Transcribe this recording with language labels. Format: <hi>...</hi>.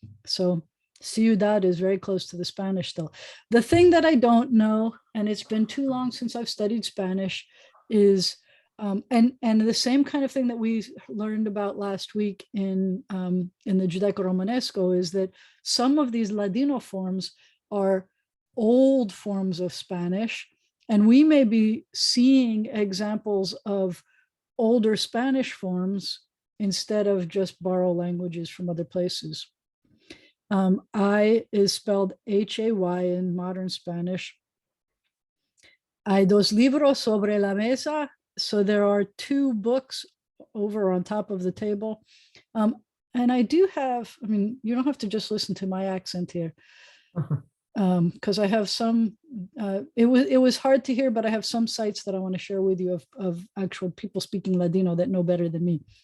<en>So ciudad is very close to the Spanish still. The thing that I don't know, and it's been too long since I've studied Spanish, is and the same kind of thing that we learned about last week in the Judaico-Romanesco is that some of these Ladino forms are old forms of Spanish, and we may be seeing examples of older Spanish forms instead of just borrow languages from other places. I is spelled Hay in modern Spanish.</en> <lad>Hay dos libros sobre la mesa.</lad> <en>So there are two books over on top of the table. And I do have, I mean, you don't have to just listen to my accent here. Because I have some, it was hard to hear, but I have some sites that I want to share with you of actual people speaking Ladino that know better than me.</en>